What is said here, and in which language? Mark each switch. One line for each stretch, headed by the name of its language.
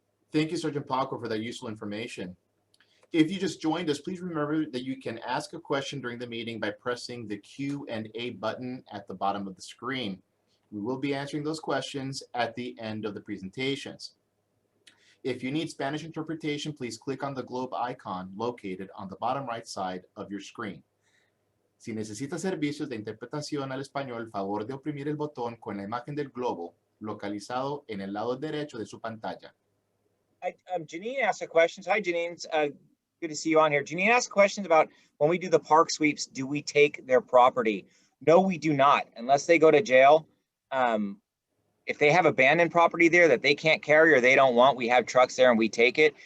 English: Thank you, Sergeant Paco, for that useful information. If you just joined us, please remember that you can ask a question during the meeting by pressing the Q&A button at the bottom of the screen. We will be answering those questions at the end of the presentations. If you need Spanish interpretation, please click on the globe icon located on the bottom right side of your screen.
Spanish: Si necesita servicios de interpretación al español, favor de oprimir el botón con la imagen del globo localizado en el lado derecho de su pantalla.
English: Janine asked a question. Hi, Janine. Good to see you on here. Janine asked questions about when we do the park sweeps, do we take their property? No, we do not, unless they go to jail. If they have abandoned property there that they can't carry or they don't want, we have trucks there and we take it.